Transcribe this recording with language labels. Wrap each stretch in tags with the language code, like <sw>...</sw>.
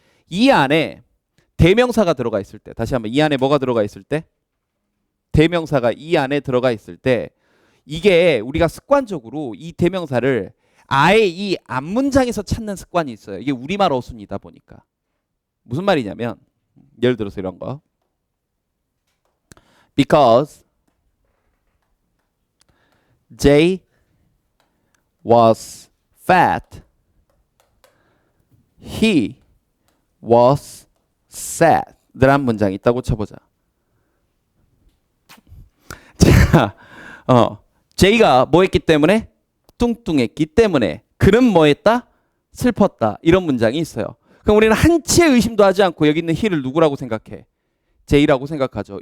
<ko>이 안에 대명사가 들어가 있을 때, 다시 한번 이 안에 뭐가 들어가 있을 때? 대명사가 이 안에 들어가 있을 때 이게 우리가 습관적으로 이 대명사를 아예 이 앞문장에서 찾는 습관이 있어요. 이게 우리말 어순이다 보니까. 무슨 말이냐면 예를 들어서 이런 거.</ko> <en>Because Jay was fat, he was sad.</en> <ko>라는 문장이 있다고 쳐보자. 자, J가 뭐 했기 때문에? 뚱뚱했기 때문에. 그는 뭐 했다? 슬펐다. 이런 문장이 있어요. 그럼 우리는 한치의 의심도 하지 않고 여기 있는 he를 누구라고 생각해? J라고 생각하죠.</ko>